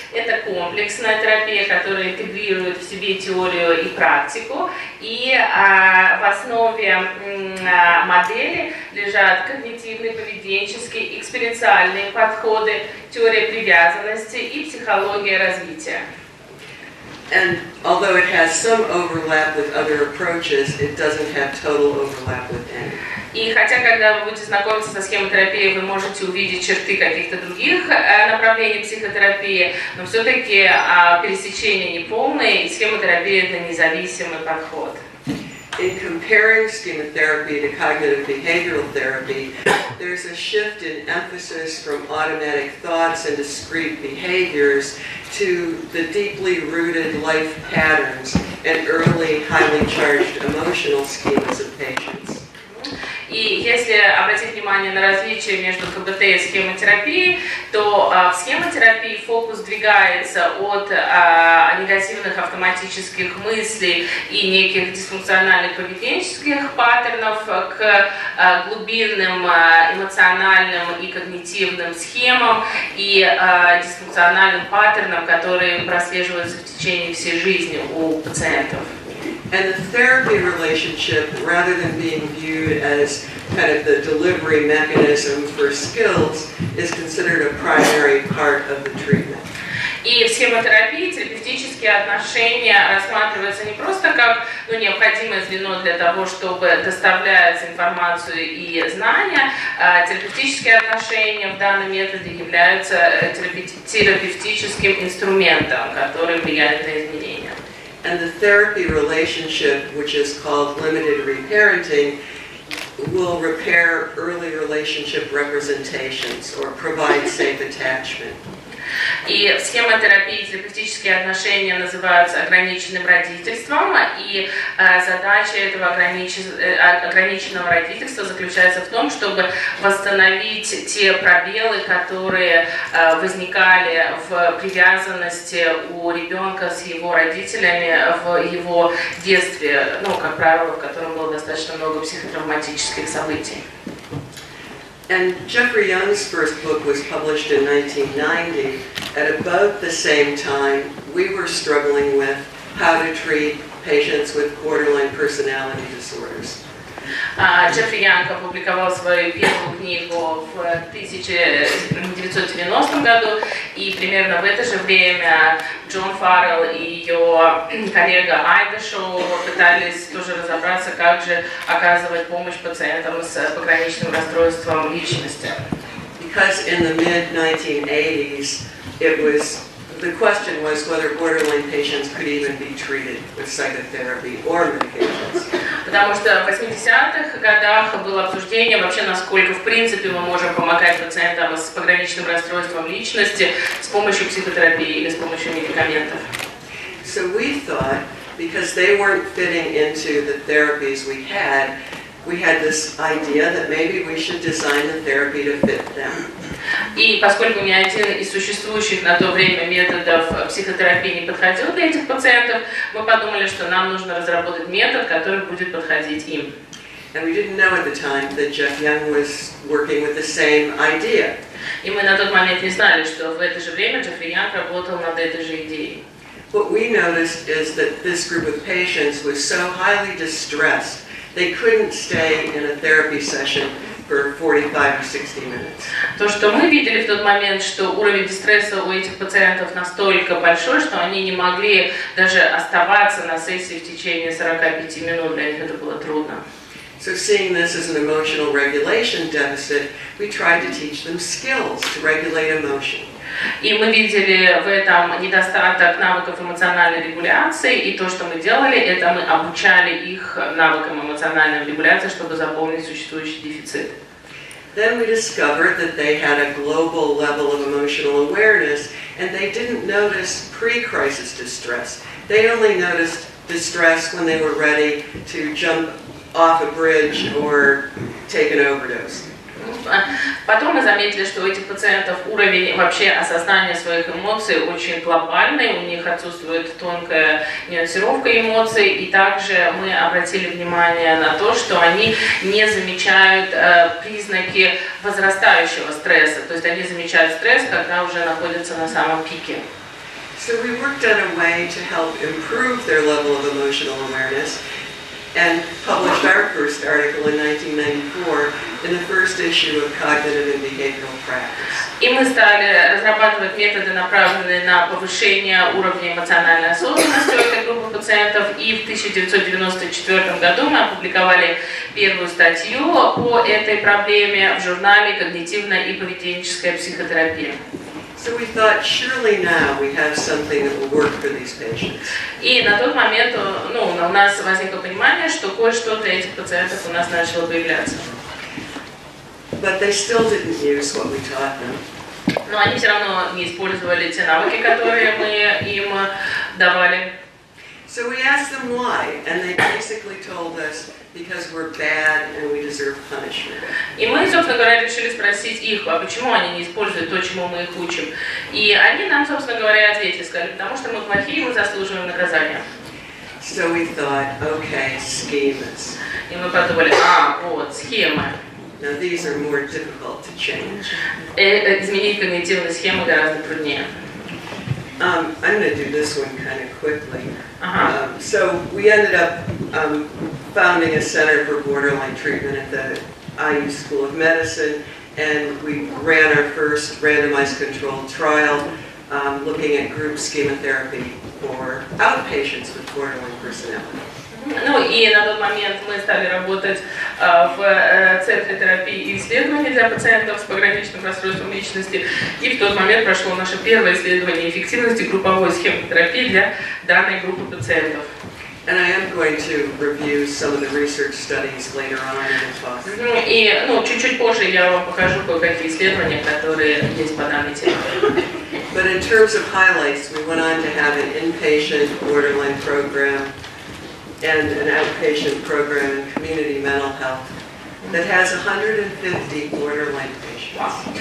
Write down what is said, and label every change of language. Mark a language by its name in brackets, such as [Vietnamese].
[Russian] Это комплексная терапия, которая интегрирует в себе теорию и практику. И в основе модели лежат когнитивные, поведенческие, экспериенциальные подходы, теория привязанности и психология развития. [English] And although it has some overlap with other approaches, it doesn't have total overlap with any. [Russian] И хотя, когда вы будете знакомиться со схемотерапией, вы можете увидеть черты каких-то других направлений психотерапии, но все-таки пересечения неполные, и схемотерапия – это независимый подход. [English] In comparing schema-therapy to cognitive behavioral therapy, there's a shift in emphasis from automatic thoughts and discrete behaviors to the deeply rooted life patterns and early, highly charged emotional schemas of patients. [Russian] И если обратить внимание на различие между КБТ и схемотерапией, то в схемотерапии фокус двигается от негативных автоматических мыслей и неких дисфункциональных поведенческих паттернов к глубинным эмоциональным и когнитивным схемам и дисфункциональным паттернам, которые прослеживаются в течение всей жизни у пациентов. [English] And the therapy relationship, rather than being viewed as kind of the delivery mechanism for skills, is considered a primary part of the treatment. [Russian] И в схемотерапии терапевтические отношения рассматриваются не просто как необходимое звено для того, чтобы доставлять информацию и знания. Терапевтические отношения в данном методе являются терапевтическим инструментом, который влияет на изменения. [English] And the therapy relationship, which is called limited reparenting, will repair early relationship representations or provide safe attachment. [Russian] И в схемотерапии терапевтические отношения называются ограниченным родительством, и задача этого ограниченного родительства заключается в том, чтобы восстановить те пробелы, которые возникали в привязанности у ребенка с его родителями в его детстве, как правило, в котором было достаточно много психотравматических событий. [English] And Jeffrey Young's first book was published in 1990. At about the same time, we were struggling with how to treat patients with borderline personality disorders. [Russian] Джеффри Янг опубликовал свою первую книгу в 1990 году, и примерно в это же время Джоан Фаррелл и ее коллега Айдашоу пытались тоже разобраться, как же оказывать помощь пациентам с пограничным расстройством личности. [English] Because in the mid-1980s, the question was whether borderline patients could even be treated with psychotherapy or medications. [Russian] Потому что в 80-х годах было обсуждение вообще, насколько в принципе мы можем помогать пациентам с пограничным расстройством личности с помощью психотерапии или с помощью медикаментов. [English] So we thought, because they weren't fitting into the therapies we had this idea that maybe we should design the therapy to fit them. [Russian] И поскольку ни один из существующих на то время методов психотерапии не подходил для этих пациентов, мы подумали, что нам нужно разработать метод, который будет подходить им. [English] And we didn't know at the time that Jeff Young was working with the same idea. [Russian] И мы на тот момент не знали, что в это же время Джеффри Янг работал над этой же идеей. [English] What we noticed is that this group of patients was so highly distressed, they couldn't stay in a therapy session for 45 or 60 minutes. [Russian] То, что мы видели в тот момент, что уровень дистресса у этих пациентов настолько большой, что они не могли даже оставаться на сессии в течение 45 минут, для них это было трудно. [English] So seeing this as an emotional regulation deficit, we tried to teach them skills to regulate emotion. [Russian] И мы видели в этом недостаток навыков эмоциональной регуляции, и то, что мы делали, это мы обучали их навыкам эмоциональной регуляции, чтобы заполнить существующий дефицит. [English] Then we discovered that they had a global level of emotional awareness, and they didn't notice pre-crisis distress. They only noticed distress when they were ready to jump off a bridge or take an overdose. [Russian] Потом мы заметили, что у этих пациентов уровень вообще осознания своих эмоций очень глобальный, у них отсутствует тонкая нюансировка эмоций, и также мы обратили внимание на то, что они не замечают признаки возрастающего стресса, то есть они замечают стресс, когда уже находятся на самом пике. [English] So we worked on a way to help improve their level of emotional awareness, and published our first article in 1994 in the first issue of Cognitive and Behavioral Practice. [Russian] И мы стали разрабатывать методы, направленные на повышение уровня эмоциональной осознанности у этой группы пациентов, и в 1994 году мы опубликовали первую статью по этой проблеме в журнале «Когнитивная и поведенческая психотерапия». [English] So we thought, surely now we have something that will work for these patients. [Russian] И на тот момент у нас возникло понимание, что кое-что для этих пациентов у нас начало появляться. [English] But they still didn't use what we taught them. [Russian] Но они все равно не использовали те навыки, которые мы им давали. [English] So we asked them why, and they basically told us, because we're bad and we deserve punishment. [Russian] И мы, собственно говоря, решили спросить их, а почему они не используют то, чему мы их учим. И они нам, собственно говоря, ответили, сказали, потому что мы плохие, мы заслуживаем наказания. [English] So we thought, okay, schemas. [Russian] И мы подумали, вот, схемы. [English] Now these are more difficult to change. [Russian] Изменить когнитивные схемы гораздо труднее. [English] I'm going to do this one kind of quickly. So we ended up founding a center for borderline treatment at the IU School of Medicine, and we ran our first randomized controlled trial looking at group schema-therapy for outpatients with borderline personality. [Russian] Ну и на тот момент мы стали работать в Центре терапии и исследований для пациентов с пограничным расстройством личности. И в тот момент прошло наше первое исследование эффективности групповой схемотерапии для данной группы пациентов. [English] And I am going to review some of the research studies later on in the talk. [Russian] И чуть-чуть позже я вам покажу кое-какие исследования, которые есть по данной теме. [English] But in terms of highlights, we went on to have an inpatient borderline program and an outpatient program in community mental health that has 150 borderline patients.